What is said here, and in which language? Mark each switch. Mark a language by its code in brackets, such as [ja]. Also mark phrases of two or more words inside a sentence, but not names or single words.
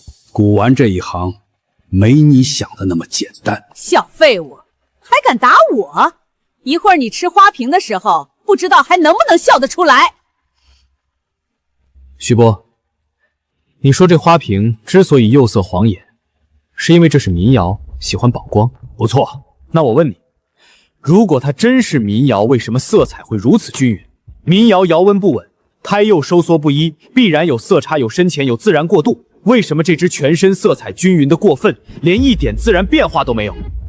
[zh] 古玩这一行，沒你想的那麼簡單。小廢物，還敢打我？一會兒你吃花瓶的時候，不知道還能不能笑得出來。徐波，你說這花瓶之所以釉色晃眼，是因為這是民窯，喜歡寶光。不錯，那我問你，如果它真是民窯，為什麼色彩會如此均勻？民窯窯溫不穩，胎釉收縮不一，必然有色差，有深淺，有自然過渡。為什麼這隻全身色彩均勻的過分，連一點自然變化都沒有？